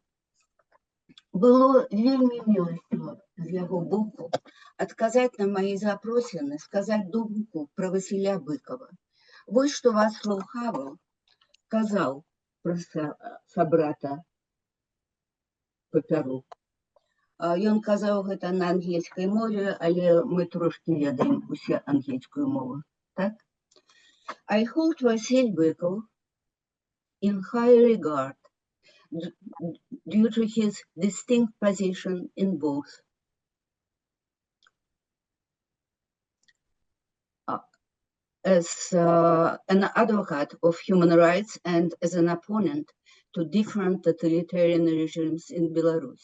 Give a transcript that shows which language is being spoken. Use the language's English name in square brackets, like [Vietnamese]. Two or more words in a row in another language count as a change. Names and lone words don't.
[Belarusian] Было вельмі міласціва з яго боку адказаць на мае запросіны, сказаць думку пра Васіля Быкава. Вось што Вацлаў Гавел казаў пра сабрата па Перу. Ён казаў гэта на ангельскай мове, але мы трошкі ведаем усе ангельскую мову. Так? [English] I hold Василь Быков in high regard due to his distinct position in both as an advocate of human rights and as an opponent to different totalitarian regimes in Belarus.